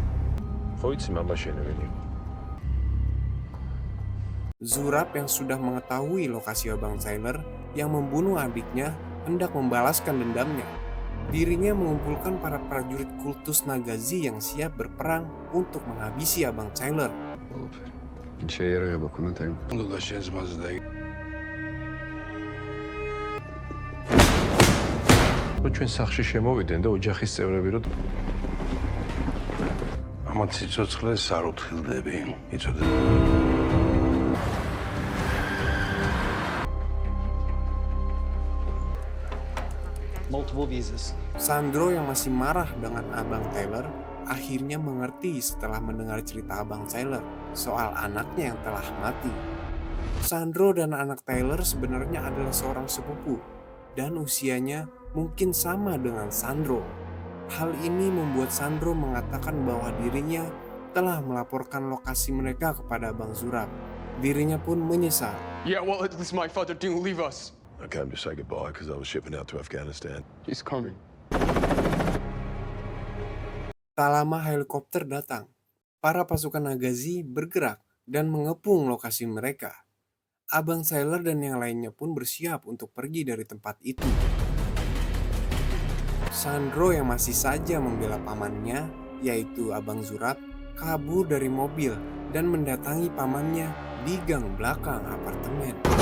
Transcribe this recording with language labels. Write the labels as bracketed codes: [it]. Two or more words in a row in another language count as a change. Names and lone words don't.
[id] Zurab yang sudah mengetahui lokasi Abang Tyler yang membunuh adiknya hendak membalaskan dendamnya. Dirinya mengumpulkan para prajurit kultus Nagazi yang siap berperang untuk menghabisi Abang Tyler. [ka] ჩვენ სახში შემოვიდნენ და ოჯახის წევრები რო ამათ სიცოცხლეს არ უთხილდები, იცოდე. [en] Multiple visas. [id] Sandro yang masih marah dengan Abang Tyler akhirnya mengerti setelah mendengar cerita Abang Tyler soal anaknya yang telah mati. Sandro dan anak Tyler sebenarnya adalah seorang sepupu dan usianya mungkin sama dengan Sandro. Hal ini membuat Sandro mengatakan bahwa dirinya telah melaporkan lokasi mereka kepada Abang Zurab. Dirinya pun menyesal. [en] Yeah, well, at least my father didn't leave us. I came to say goodbye because I was shipping out to Afghanistan. He's coming. [id] Tak lama helikopter datang. Para pasukan Nagazi bergerak dan mengepung lokasi mereka. Abang Tyler dan yang lainnya pun bersiap untuk pergi dari tempat itu. Sandro yang masih saja membela pamannya, yaitu Abang Zurab, kabur dari mobil dan mendatangi pamannya di gang belakang apartemen.